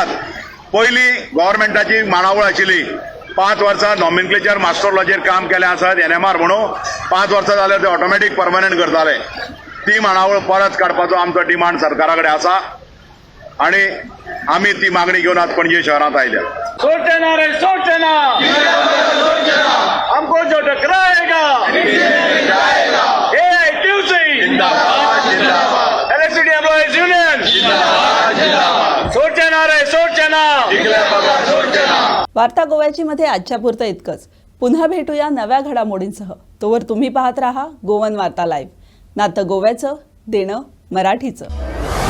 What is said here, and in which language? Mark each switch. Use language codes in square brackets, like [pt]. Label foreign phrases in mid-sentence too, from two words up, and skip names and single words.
[kok] पयलीं गव्हर्मेंटाची माणावळ आशिल्ली 5 वर्सां नॉमेनक्लेचर मास्टर लॉचेर काम केलें आसत NMR म्हणून 5 वर्सां जाल्यार ते ऑटोमॅटीक परमनंट करताले. ती माणावळ परत काडपाचो आमचो डिमांड सरकारा कडेन आसा आनी आमी ती मागणी घेवन आज पणजे शहरांत आयल्या. [hi] सोचना रे सोचना, हमको जो टकराएगा AITUC [en] electricity employees union [hi] सोचना रे सोचना. [mr] वार्ता गोव्याची मध्ये आजच्या पुरतं इतकंच. पुन्हा भेटूया नव्या घडामोडींसह. तोवर तुम्ही पाहत राहा गोवन वार्ता लाईव्ह. नातं गोव्याचं, देणं मराठीचं.